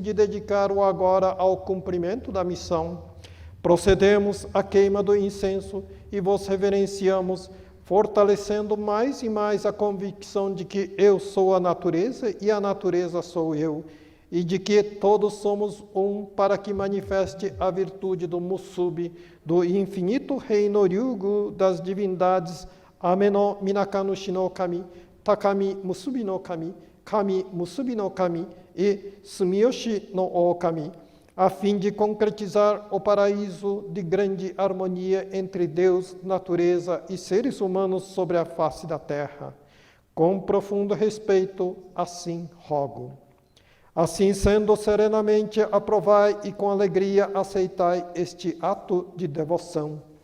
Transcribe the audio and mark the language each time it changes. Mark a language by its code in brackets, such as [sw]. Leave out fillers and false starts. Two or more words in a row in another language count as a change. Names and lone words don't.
[pt] de dedicar o agora ao cumprimento da missão, procedemos à queima do incenso e vos reverenciamos, fortalecendo mais e mais a convicção de que eu sou a natureza e a natureza sou eu, e de que todos somos um para que manifeste a virtude do Musubi, do infinito reino Ryugu das divindades Ame-no Minakanushi no Kami, Takami Musubi no Kami, Kami Musubi no Kami e Sumiyoshi no Okami, a fim de concretizar o paraíso de grande harmonia entre Deus, natureza e seres humanos sobre a face da terra. Com profundo respeito, assim rogo. Assim sendo, serenamente aprovai e com alegria aceitai este ato de devoção.